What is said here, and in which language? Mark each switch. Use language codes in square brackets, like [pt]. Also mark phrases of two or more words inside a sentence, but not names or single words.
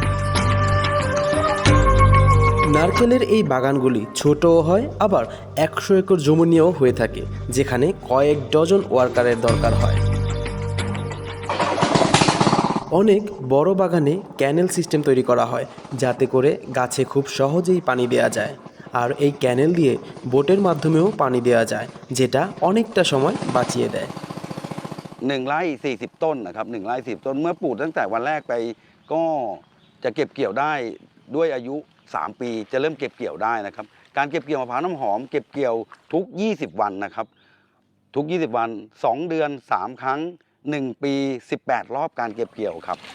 [bn] নারকেলের এই বাগানগুলি ছোটও হয়, আবার ১০০ একর জমি নিয়েও হয়ে থাকে, যেখানে কয়েক ডজন ওয়ার্কারের দরকার হয়। অনেক বড় বাগানে [en] canal system [bn] তৈরি করা হয়, যাতে করে গাছে খুব সহজেই পানি দেওয়া যায়। আর এই ক্যানেল দিয়ে বোটের মাধ্যমেও পানি দেওয়া যায়, যেটা অনেকটা সময় বাঁচিয়ে দেয়। [th] 1 ไร่ 40 ต้นนะครับ1 ไร่ 40 ต้นเมื่อปลูกตั้งแต่วันแรกไปก็จะเก็บเกี่ยวได้ด้วยอายุ3 ปีจะเริ่มเก็บเกี่ยวได้นะครับการเก็บเกี่ยวมะพร้าวน้ำหอมเก็บเกี่ยวทุก20 วันนะครับทุก20 วัน2 เดือน3 ครั้ง1 ปี18 รอบการเก็บเกี่ยวครับ